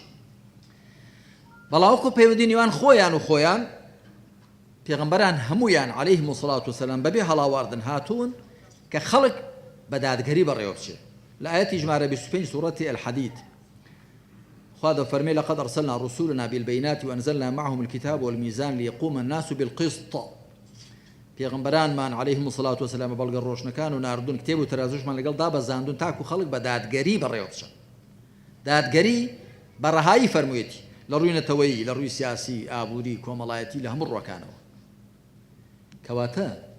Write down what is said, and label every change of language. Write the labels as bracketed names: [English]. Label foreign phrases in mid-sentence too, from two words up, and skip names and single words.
[Central Kurdish] بەڵاوکو پەیوەندی نێوان خۆیان و خۆیان پێغەمبەران هەمویان [Arabic] عەلەیهیمو سەڵات وسەلام [Central Kurdish] بەبێ هەڵاواردن هاتوون کە خەڵک بە دادگەری بەڕێوە بچێت لە ئاەتی ژمارە 25 سوورەتی الحەدید خوا دەفەرمێ [Arabic] لەقەد ئەرسەلنا ڕسوولنا بالبەینات وأنزلنا معهم الكتاب والميزان ليقوم الناس بالقسط [Central Kurdish] پێغەمبەرانمان [Arabic] عەلەیهیمو سەڵات وسەلام [Central Kurdish] بەڵگە ڕۆشنەکان و ناردون کتێب و تەرازوشمان لەگەڵ دابەزاندون تاکو خەڵک بە دادگەری بەڕێوە بچن دادگەری بە ڕەهایی فەرموویەتی لە ڕووی نەتەوەیی لە ڕووی سیاسی ئابووری کۆمەڵایەتی لە هەموو ڕووەکانەوە کەواتە